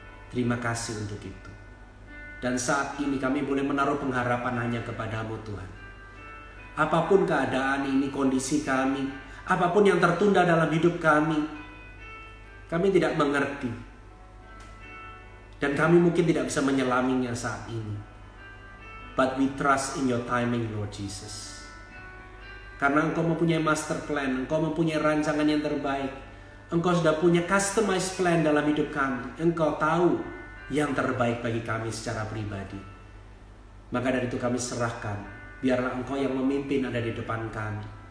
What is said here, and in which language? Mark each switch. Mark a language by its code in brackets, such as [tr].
[id] Terima kasih untuk itu. Dan saat ini kami boleh menaruh pengharapan hanya kepada-Mu Tuhan. Apapun keadaan ini, kondisi kami, apapun yang tertunda dalam hidup kami tidak mengerti. Dan kami mungkin tidak bisa menyelaminya saat ini. [en] But we trust in your timing, Lord Jesus. [id] Karena Engkau mempunyai master plan, Engkau mempunyai rancangan yang terbaik. Engkau sudah punya customized plan dalam hidup kami. Engkau tahu yang terbaik bagi kami secara pribadi. Maka dari itu kami serahkan. Biarlah Engkau yang memimpin ada di depan kami.